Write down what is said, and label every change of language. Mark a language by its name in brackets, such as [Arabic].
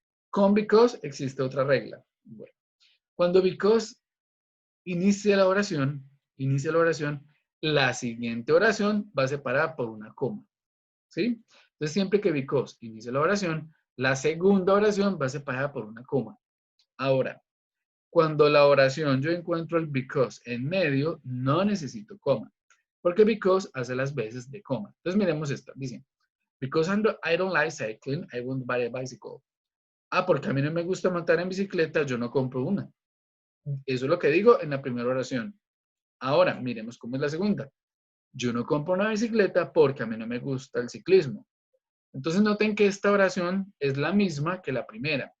[Spanish] Con because existe otra regla. Bueno. Cuando because inicia la oración, la siguiente oración va separada por una coma, ¿sí? Entonces, siempre que because inicia la oración, la segunda oración va separada por una coma. Ahora, cuando la oración yo encuentro el because en medio, no necesito coma, porque because hace las veces de coma. Entonces, miremos esta. Dice, [English] because I don't like cycling, I won't buy a bicycle. [Spanish] Porque a mí no me gusta montar en bicicleta, yo no compro una. Eso es lo que digo en la primera oración. Ahora, miremos cómo es la segunda. Yo no compro una bicicleta porque a mí no me gusta el ciclismo. Entonces noten que esta oración es la misma que la primera.